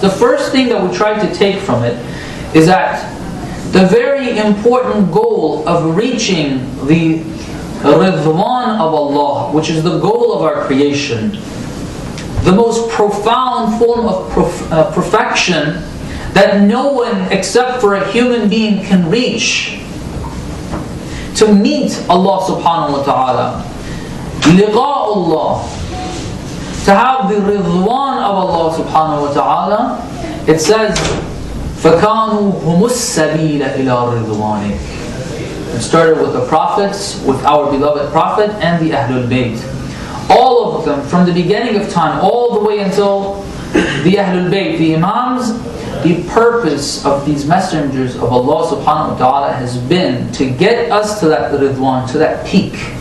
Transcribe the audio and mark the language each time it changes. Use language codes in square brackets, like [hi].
[en] The first thing that we tried to take from it is that the very important goal of reaching the ridwan of Allah, which is the goal of our creation, the most profound form of perfection that no one except for a human being can reach, to meet Allah subhanahu wa ta'ala, liqa'ullah, to have the ridwan of Allah subhanahu wa ta'ala. It says, [ar] فَكَانُوا هُمُ السَّبِيلَ إِلَىٰ رِضْوَانِكَ. [en] It started with the prophets, with our beloved prophet and the Ahlalbayt. All of them, from the beginning of time, all the way until the Ahlalbayt, the Imams, the purpose of these messengers of Allah subhanahu wa ta'ala has been to get us to that ridwan, to that peak.